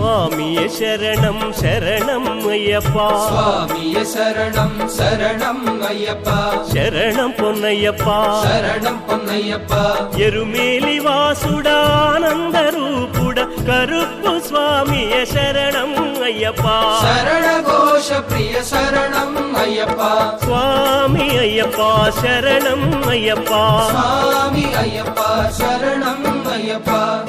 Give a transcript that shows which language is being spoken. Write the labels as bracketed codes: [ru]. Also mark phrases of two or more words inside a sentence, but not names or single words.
[ta] சுவாமியே சரணம் சரணம் ஐயப்பா சுவாமியே சரணம் சரணம் ஐயப்பா சரணம் பொன்னையப்பா சரணம் பொன்னையப்பா [te] ఎరుమేలి వాసుడానంద రూపుడ కరుప్పు స్వామియ శరణం అయ్యప్పా శరణ ఘోష ప్రియ శరణం అయ్యప్పా స్వామి అయ్యప్పా శరణం అయ్యప్పా స్వామి అయ్యప్పా శరణం అయ్యప్పా